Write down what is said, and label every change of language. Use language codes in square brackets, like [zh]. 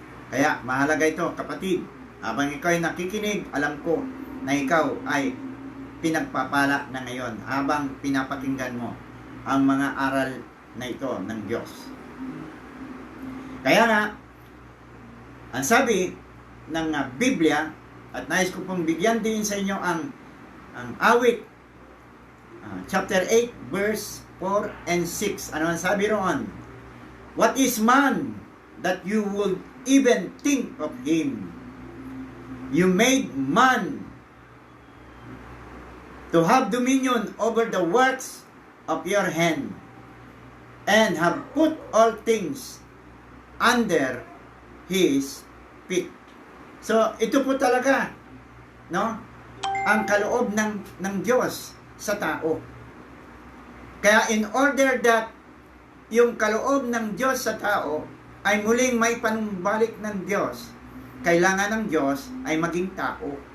[tl] Kaya mahalaga ito, kapatid. Habang ikaw ay nakikinig, alam ko na ikaw ay pinagpapala na ngayon habang pinapakinggan mo ang mga aral na ito ng Diyos. Kaya nga, ang sabi ng Biblia, at nais ko pong bigyan din sa inyo ang awit, chapter 8, verse 4 and 6. Ano ang sabi roon? [en] What is man that you would even think of him? You made man to have dominion over the works of your hand, and have put all things under his feet. [tl] So, ito po talaga, no? Ang kaloob ng Diyos sa tao. Kaya [en] in order that [tl] yung kaloob ng Diyos sa tao ay muling may panumbalik ng Diyos, kailangan ng Diyos ay maging tao.